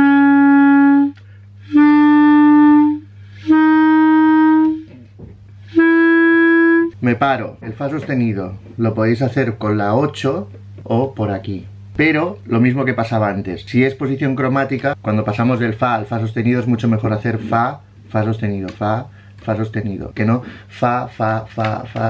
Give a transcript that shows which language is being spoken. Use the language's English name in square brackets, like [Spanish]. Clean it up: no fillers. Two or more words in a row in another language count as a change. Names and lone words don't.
[Spanish] Me paro. El fa sostenido lo podéis hacer con la 8 o por aquí. Pero lo mismo que pasaba antes. Si es posición cromática, cuando pasamos del fa al fa sostenido es mucho mejor hacer fa, fa sostenido, fa, fa sostenido. Que no fa, fa, fa, fa.